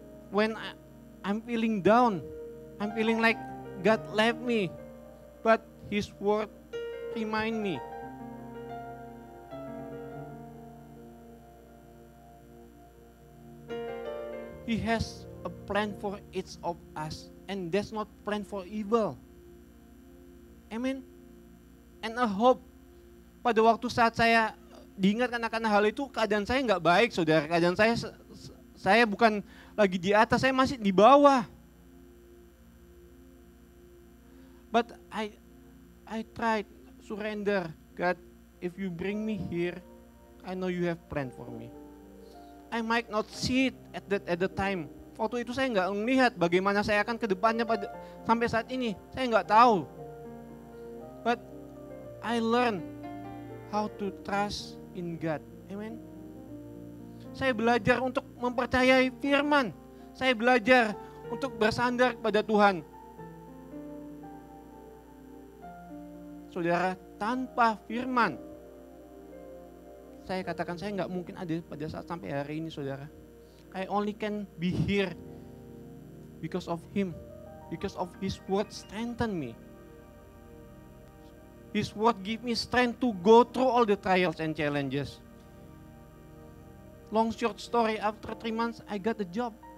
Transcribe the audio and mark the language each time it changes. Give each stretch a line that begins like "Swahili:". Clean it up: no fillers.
English: When I'm feeling down, I'm feeling like God left me, but His word remind me. He has a plan for each of us, and that's not plan for evil. Amen. And a hope.
Indonesian: Pada waktu saat saya diingatkan akan hal itu, keadaan saya nggak baik, saudara. Keadaan saya bukan lagi di atas, saya masih di bawah.
English: But I tried surrender. God, if you bring me here, I know you have plan for me. I might not see it at the time.
Indonesian: Waktu itu saya nggak melihat bagaimana saya akan ke depannya sampai saat ini. Saya nggak tahu.
English: But I learned how to trust in God.
Indonesian: Amen. Saya belajar untuk mempercayai firman. Saya belajar untuk bersandar pada Tuhan. Saudara, tanpa firman, saya katakan saya nggak mungkin ada pada saat sampai hari ini, saudara.
English: I only can be here because of Him, because of His word strengthen me. His word give me strength to go through all the trials and challenges. Long short story, after 3 months, I got a job.